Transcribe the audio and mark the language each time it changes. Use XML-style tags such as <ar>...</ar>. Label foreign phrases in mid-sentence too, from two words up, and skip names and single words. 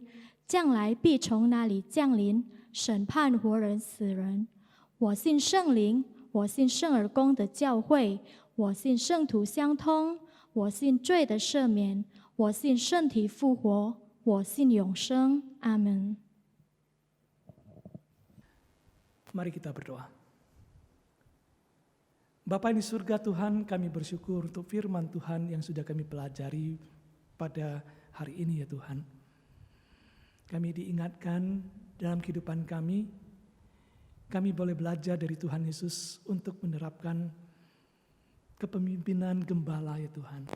<zh>将来必从那里降临，审判活人死人。我信圣灵，我信圣而公的教会，我信圣徒相通，我信罪的赦免，我信身体复活，我信永生。阿门。</zh> <id>Mari kita berdoa. Bapa di surga Tuhan, kami bersyukur untuk firman Tuhan yang sudah kami pelajari pada hari ini ya Tuhan. Kami diingatkan dalam kehidupan kami boleh belajar dari Tuhan Yesus untuk menerapkan kepemimpinan gembala ya Tuhan.</id>